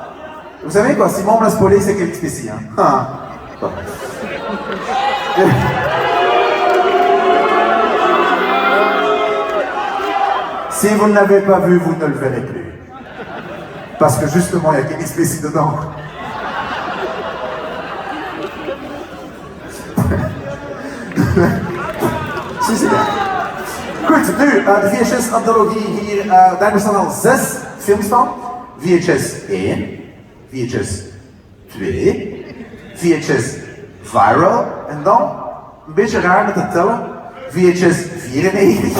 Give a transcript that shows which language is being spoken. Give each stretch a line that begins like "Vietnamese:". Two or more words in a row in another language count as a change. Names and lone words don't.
French: Vous savez quoi, si moi on me l'a spoilé, c'est quelques spécies. Hein. Bon. Si vous ne l'avez pas vu, vous ne le verrez plus. Parce que justement, il y a quelques spécies dedans.
Dutch: Goed, nu de VHS-anthologie hier, daar bestaan al 6 films van. VHS 1, VHS 2, VHS Viral en dan, een beetje raar met het tellen, VHS 94.